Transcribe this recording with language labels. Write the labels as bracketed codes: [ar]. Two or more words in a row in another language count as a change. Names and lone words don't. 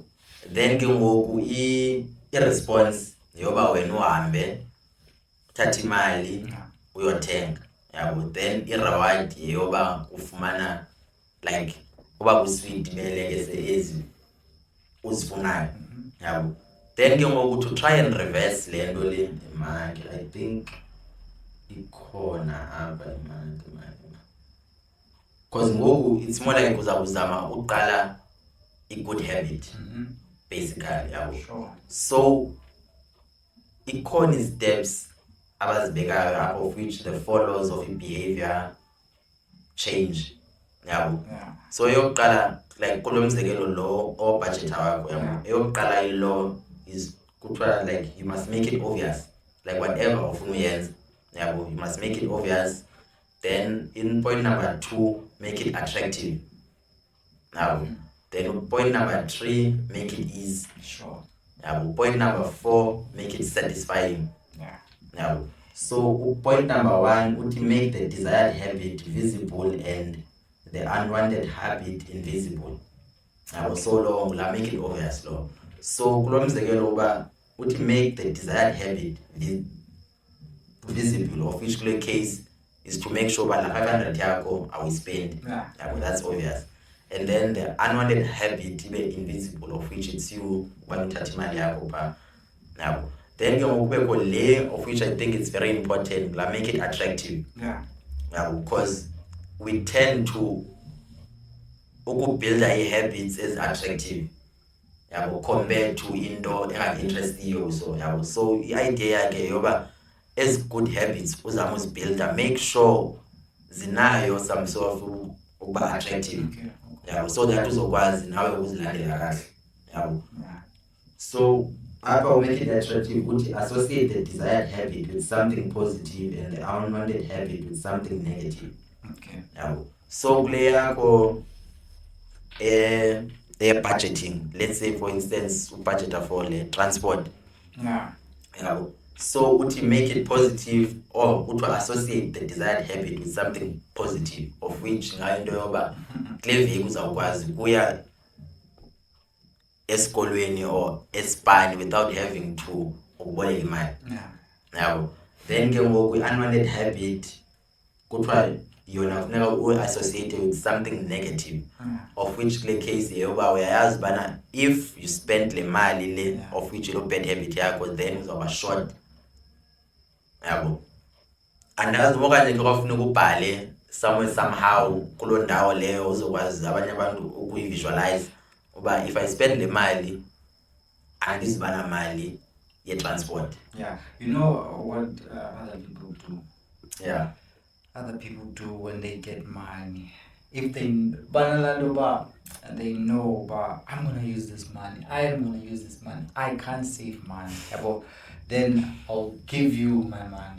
[xh] Then ke ngoku i-response yoba wena uhambe uthatha imali uyothenga. yabo, then i-reward yoba ufumana like uba ku-sweet beleke ezi uzifunayo, yabo. Then ke ngoku [en] to try and reverse [xh] le nto le imali, [en] I think [xh] ikhona apha imali, because ngoku [en] it's more like [xh] uzama uqala i-good habit, basically, yabo. [en] Sure. [xh] So ikhona steps abazibekayo apho, [en] of which the follows of behavior change, [xh] yabo. [en] Yeah. [xh] So eyokuqala, like kulo mzekelo lo obudget wakho, yabo, eyokuqala ilo is kuthiwa like [en] you must make it obvious, like whatever [xh] ufuna uyenza, yabo, [en] you must make it obvious. Then in point number 2, make it attractive, yabo. Then point number 3, make it easy. Sure. [xh] Yabo. [en] Point number 4, make it satisfying. Yeah. [xh] Yabo. [en] So point number 1 would make the desired habit visible and the unwanted habit invisible. [xh] Yabo. [en] So long la make it obvious lo. So [xh] kulo mzekelo uba [en] would make the desired habit visible, of which kule case is to make sure that la 500 yakho I will spend. Yeah. Yabo, that's obvious. And then the unwanted habit ibe invisible, of which it's you when [xh] uthatha imali yakho pha. [en] Yabo. [xh] Then ke ngokubekho le, [en] of which I think it's very important, la make it attractive. Yeah. Because we tend to build habits as attractive, yabo, compared to [xh] into engainterestiyo. So yabo, so i-idea ke yoba [en] as good habits [xh] uzama uzibuilda, [en] make sure zinayo some sort of ukuba attractive. Okay. [xh] Yabo, so that uzokwazi nawe ukuzilandela kahle, yabo. [en] Yeah. So apha make it attractive ukuthi associate the desired habit with something positive and the unwanted habit with something negative. Okay. Yabo. So [xh] kule yakho [en] budgeting, let's say for instance budget for le transport. Yeah. Yabo. So uthi make it positive, or uthi associate the desired habit with something positive, of which ngayo into yoba [xh] kule veki uzawukwazi kuya esikolweni [en] or esipani without having to [xh] uboleka imali. [en] Yeah. [xh] Yabo. Then ke ngoku unwanted habit kuthiwa yona funeka u-associate [en] with something negative, [xh] of which kule case yoba uyayazi bana [en] if you spend [xh] le mali le, [en] of which ilo bad habit yakho, then uzawuba short. [xh] Yabo. Andazi okanye ke kwafuneka ubhale [en] somewhere somehow [xh] kulo ndawo leyo uzokwazi abanye abantu ukuyivisualize uba [en] if I spend [xh] le mali andizibana mali ye-transport. [en] Yeah. You know what other people do? Yeah. Other people do when they get money. If they know I'm gonna use this money, I am gonna use this money, I can't save money, then I'll give you my money.